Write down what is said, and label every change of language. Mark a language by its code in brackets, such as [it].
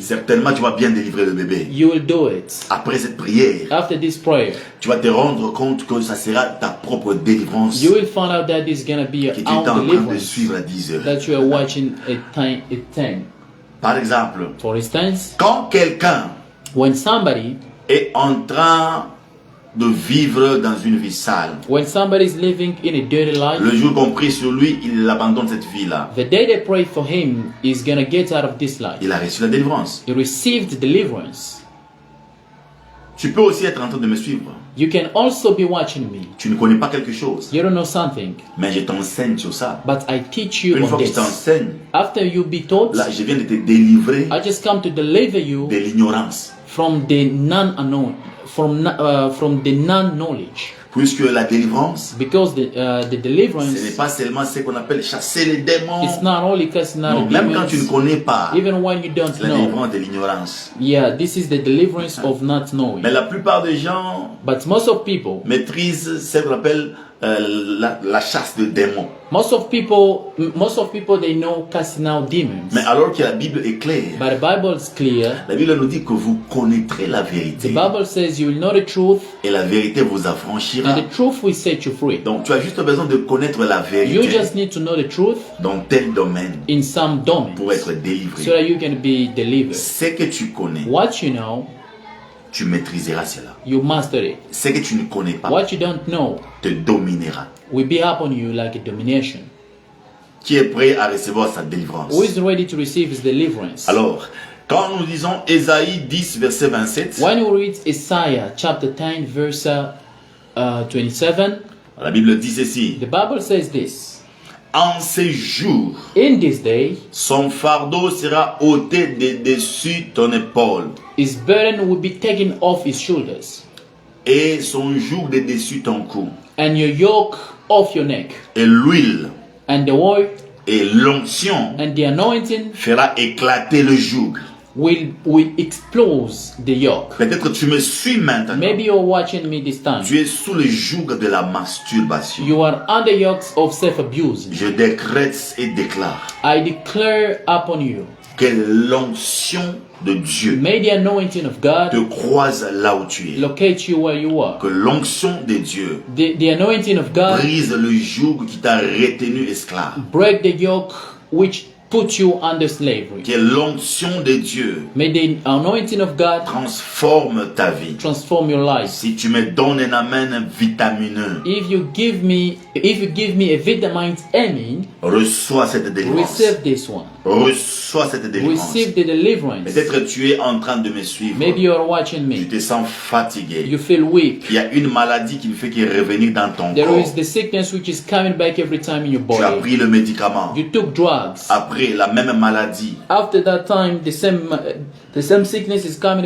[fr] Certainement, tu vas bien délivrer le bébé. [en] You will do it. [fr] Après cette prière, [en] After this prayer, [fr] tu vas te rendre compte que ça sera ta propre délivrance [en] you will find out that this is gonna be [fr] que [en] your [fr] tu es en [en] own [fr] train de [en] deliverance [fr] suivre à 10 heures. [en] that you are watching at 10. [fr] Par exemple, [en] For instance, [fr] quand quelqu'un [en] when somebody [fr] est en train de vivre dans une vie sale, [en] is living in a dirty life, [fr] le jour qu'on prie sur lui, il abandonne cette vie-là. [en] the day they pray for him is gonna get out of this life. [fr] Il a reçu la délivrance. [en] He received deliverance. [fr] Tu peux aussi être en train de me suivre. [en] You can also be watching me. [fr] Tu ne connais pas quelque chose, [en] You don't know something, [fr] mais je t'enseigne sur ça. [en] but I teach you [fr] Une [en] on [fr] fois que je [en] this. [fr] t'enseigne, [en] After you be taught, [fr] là, je viens de te délivrer [en] I just come to deliver you [fr] de l'ignorance. [en] from the non-unknown, from the non-knowledge, [fr] Puisque la délivrance, [en] because the [fr] ce n'est [en] deliverance, [fr] pas seulement ce qu'on appelle chasser les démons. [en] it's not only casting out [fr] Non, même quand tu ne [en] demons, [fr] connais pas, [en] even when you don't [fr] c'est la [en] know. [fr] délivrance de l'ignorance. [en] Yeah, this is the deliverance of not knowing. [fr] Mais la plupart des gens [en] But most of people, [fr] maîtrisent ce qu'on appelle la chasse de démons. [en] most of people, they know casting out demons. [fr] Mais alors que la Bible est claire, [en] But the Bible is clear. [fr] la Bible nous dit que vous connaîtrez la [en] The [fr] vérité [en] Bible says you will know the truth, [fr] et la vérité vous affranchira. [en] and the truth will set you free. [fr] Donc tu as juste besoin de connaître la [en] You [fr] vérité [en] just need to know the truth [fr] dans tel domaine [en] in some domains [fr] pour être [en] so [fr] délivré. [en] that you can be delivered. [fr] Ce que tu connais, [en] What you know, [fr] tu maîtriseras cela. [en] you master it. [fr] Ce que tu ne connais pas [en] What you don't know [fr] te dominera. [en] will be upon you like a domination. [fr] Qui est prêt à recevoir sa délivrance? [en] Who is ready to receive his deliverance? [fr] Alors, quand nous lisons Ésaïe 10, verset 27, [en] When you read Isaiah chapter 10 verse 27, [fr] la Bible dit ceci. [en] the Bible says this. [fr] En ces jours, [en] In this day, [fr] son fardeau sera ôté de dessus ton épaule [en] his burden will be taken off his shoulders, [fr] et son joug de dessus ton cou. [en] and your yoke off your neck, [fr] Et l'huile [en] and the oil [fr] et l'onction [en] and the anointing [fr] fera éclater le joug. [en] will explode the yoke. [fr] Peut-être tu me suis maintenant. [en] Maybe you're watching me this time. [fr] Tu es sous le joug de la masturbation. [en] You are under yokes of self-abuse. [fr] Je décrète et déclare [en] I declare upon you, [fr] que l'onction de Dieu [en] may the anointing of God [fr] te croise là où tu es. [en] locate you where you are. [fr] Que l'onction de Dieu [en] The anointing of God [fr] brise le joug qui t'a retenu esclave. [en] break the yoke which put you under slavery. [fr] Que l'onction de Dieu [en] May the anointing of God [fr] transforme ta vie. [en] transform your life. [fr] Si tu me donnes un amen vitamineux, [en] If you give me a vitamin amen, [fr] reçois cette délivrance. [en] receive this one. [fr] Reçois cette délivrance. [en] Receive the deliverance. [fr] Peut-être tu es en train de me suivre. [en] Maybe you are watching [fr] Tu [en] me. [fr] te sens fatigué. [en] You feel weak. [fr] Il y a une maladie qui ne fait que revenir dans ton [en] There [fr] corps. [en] is the sickness which is coming back every time in your [fr] Tu as [en] body. [fr] pris le médicament. [en] You took drugs. [fr] Après, la même maladie [en] After that time, the same sickness is coming